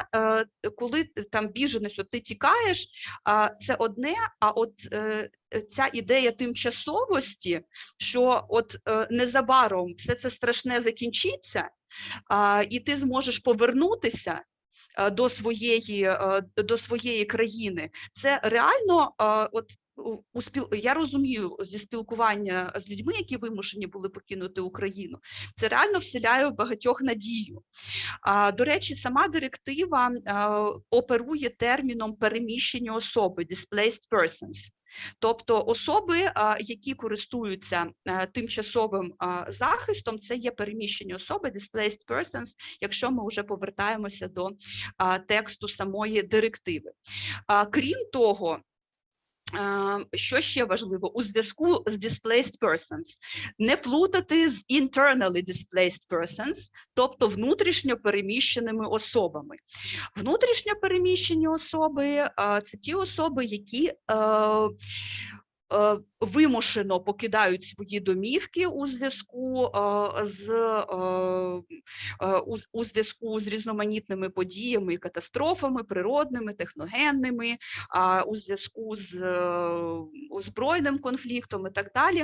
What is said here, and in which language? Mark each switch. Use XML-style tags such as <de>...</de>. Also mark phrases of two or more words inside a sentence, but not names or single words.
<uk>Коли там біженець, ти тікаєш, це одне, а от ця ідея тимчасовості, що незабаром все це страшне закінчиться, і ти зможеш повернутися до своєї країни, це реально, я розумію зі спілкування з людьми, які вимушені були покинути Україну, це реально вселяє в багатьох надію. До речі, сама директива оперує терміном переміщені особи,</uk> <en>displaced persons.</en> <uk>Тобто особи, які користуються тимчасовим захистом, це є переміщені особи,</uk> <en>displaced persons,</en> <uk>якщо ми вже повертаємося до тексту самої директиви. Крім того, що ще важливо у зв'язку з</uk> <en>displaced persons?</en> <uk>Не плутати з</uk> <en>internally displaced persons,</en> <uk>тобто внутрішньо переміщеними особами. Внутрішньо переміщені особи – це ті особи, які вимушено покидають свої домівки у зв'язку у зв'язку з різноманітними подіями і катастрофами природними, техногенними, у зв'язку з збройним конфліктом і так далі.</uk>